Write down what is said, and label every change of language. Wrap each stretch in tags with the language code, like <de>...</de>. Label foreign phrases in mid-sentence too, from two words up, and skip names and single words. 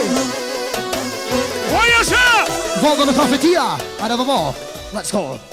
<tr>Vay yaşa!</tr> <sq>Bomba në kafetia. Hajde babo.</sq> <en>Let's go.</en>